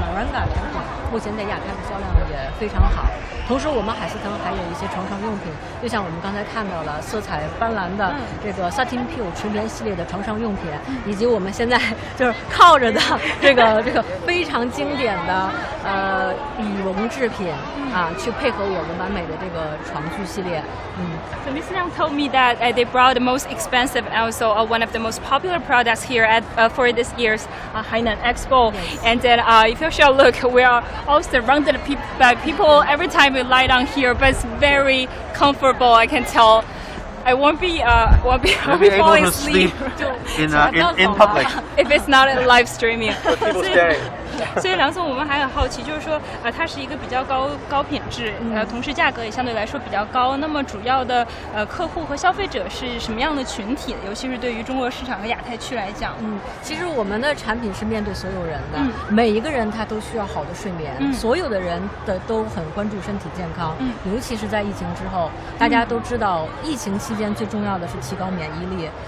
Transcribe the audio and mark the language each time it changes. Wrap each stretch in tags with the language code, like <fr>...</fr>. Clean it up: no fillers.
<zh>Maranga 产品，目前在亚太的销量也非常好。同时，我们海思腾还有一些床上用品，就像我们刚才看到了色彩斑斓的这个 Satin Pure 纯棉系列的床上用品，以及我们现在就是靠着的这个非常经典的羽绒制品啊，去配合我们完美的这个床具系列。</zh> <en>So Ms. Liang told me that they brought the most expensive and also one of the most popular products here at for this year's Hainan Expo. Yes. And then if you shall look, we are all surrounded by people every time we lie down here, but it's very comfortable. I can tell. I won't be falling asleep in public if it's not a live streaming. people staring.</en> <zh>所以梁总，我们还很好奇，就是说，它是一个比较高品质，同时价格也相对来说比较高。那么主要的客户和消费者是什么样的群体？尤其是对于中国市场和亚太区来讲，其实我们的产品是面对所有人的，每一个人他都需要好的睡眠，所有的人都很关注身体健康，尤其是在疫情之后，大家都知道，疫情期间最重要的是提高免疫力。</zh>